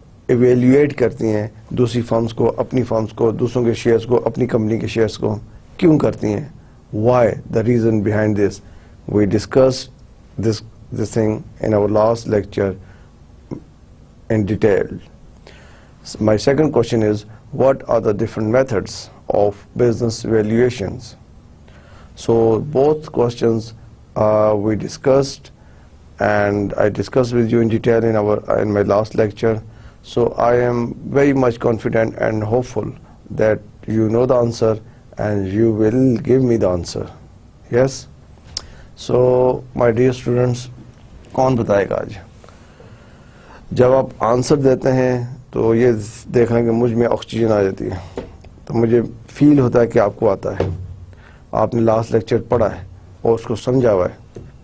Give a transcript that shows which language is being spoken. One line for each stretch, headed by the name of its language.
Urdu: Evaluate کرتی ہیں دوسری فرمز کو, اپنی فرمز کو, دوسروں کے شیئرز کو, اپنی کمپنی کے شیئرز کو, کیوں کرتی ہیں؟
English: Why, the reason behind this. We discuss this thing in our last lecture in detail. My second question is, what are the different methods of business valuations? So both questions we discussed, and I discussed with you in detail in my last lecture. So I am very much confident and hopeful that you know the answer and you will give me the answer. Yes? So my dear students,
Urdu: کون بتائے گا آج؟ جب آپ answer دیتے ہیں تو یہ دیکھیں کہ مجھ میں آکسیجن آ جاتی ہے, تو مجھے فیل ہوتا ہے کہ آپ کو آتا ہے, آپ نے لاسٹ لیکچر پڑھا ہے اور اس کو سمجھا ہوا ہے.